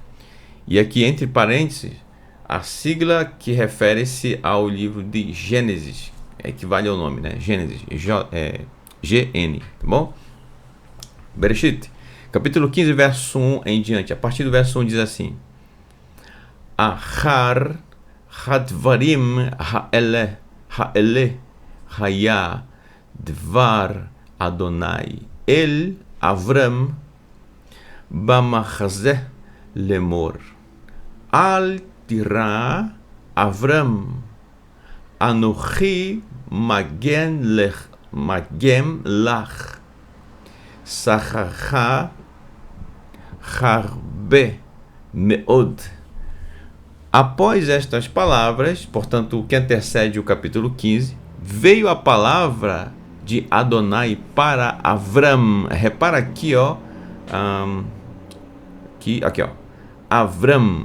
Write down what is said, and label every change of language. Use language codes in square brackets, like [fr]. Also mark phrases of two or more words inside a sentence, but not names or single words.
[pt] E aqui entre parênteses, a sigla que refere-se ao livro de Gênesis, equivale ao nome, né? Gênesis, GN, tá bom? Bereshit, capítulo 15, verso 1 em diante. A partir do verso 1 diz assim: [he] אחר הדברים האלה היה דבר אדוני אל אברם במחזה לאמר אל תירא אברם אנכי מגן לך שכרך הרבה מאד. [pt] Após estas palavras, portanto, o que antecede o capítulo 15, veio a palavra de Adonai para Avram. Repara aqui, ó, aqui, ó, Avram.